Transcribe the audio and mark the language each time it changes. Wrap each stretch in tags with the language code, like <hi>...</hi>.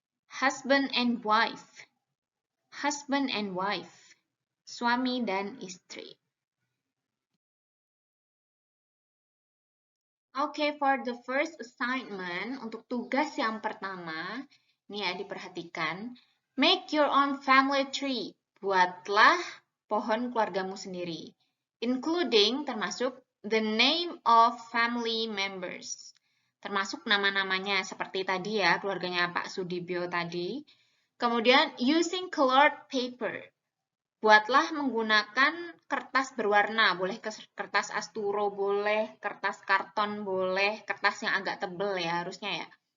<en>Husband and wife. Husband and wife.</en> <id>Suami dan istri. Oke,</id> <en>for the first assignment,</en> <id>untuk tugas yang pertama, ini ya diperhatikan.</id> <en>Make your own family tree.</en> <id>Buatlah pohon keluargamu sendiri.</id> <en>Including, termasuk, the name of family members.</en> <id>Termasuk nama-namanya, seperti tadi ya, keluarganya Pak Sudibyo tadi. Kemudian,</id> <en>using colored paper.</en> <id>Buatlah menggunakan kertas berwarna, boleh kertas asturo, boleh kertas karton, boleh kertas yang agak tebal ya harusnya ya.</id>